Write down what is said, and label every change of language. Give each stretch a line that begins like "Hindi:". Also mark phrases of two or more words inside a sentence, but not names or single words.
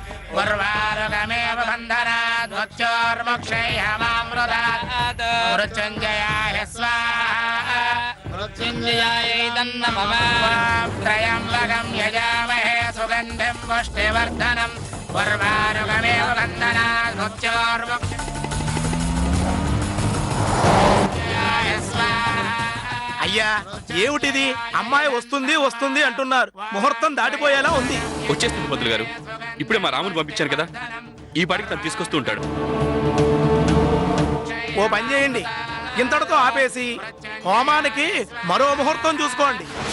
Sanskrit: उर्वारुकमेव बन्धनात् मृत्योर्मुक्षैहमामृतात् मृत्युञ्जयाय स्वाहा मृत्युञ्जयायै नमः त्र्यम्बकं यजामहे सुगन्धिं पुष्टिवर्धनम् उर्वारुकमेव बन्धनात् मृत्योर्मुक्षैहमामृतात्
Telugu: అయ్యా ఏమిటిది? అమ్మాయి వస్తుంది వస్తుంది అంటున్నారు, ముహూర్తం దాటిపోయేలా ఉంది. వచ్చేస్తుంది పంతులు గారు. ఇప్పుడే మా రాముని పంపించాను కదా, ఈ పాటికి తను తీసుకొస్తూ ఉంటాడు. ఓ పని చేయండి, ఇంతటితో ఆపేసి హోమానికి మరో ముహూర్తం చూసుకోండి.